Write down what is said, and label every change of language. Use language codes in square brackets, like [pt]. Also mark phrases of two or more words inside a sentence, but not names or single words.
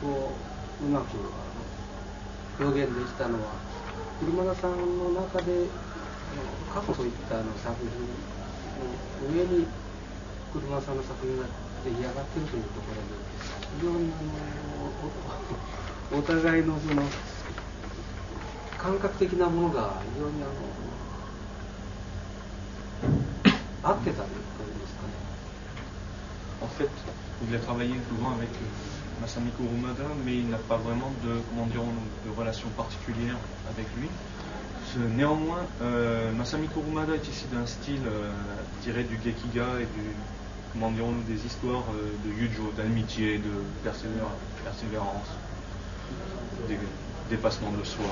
[ja] をうまく表現できたのは車田さんの中で過去そういった作品の上に車田さんの作品が出来上がっているというところで非常にお互いのその感覚的なものが非常に合ってたというんですかね。 [fr] En fait, il a travaillé souvent avec Masami Kurumada, mais il n'a pas vraiment de relation particulière avec lui. Néanmoins, Masami Kurumada est ici d'un style tiré du Gekiga et des histoires de Yujo, d'amitié, de persévérance, des dépassements de soi.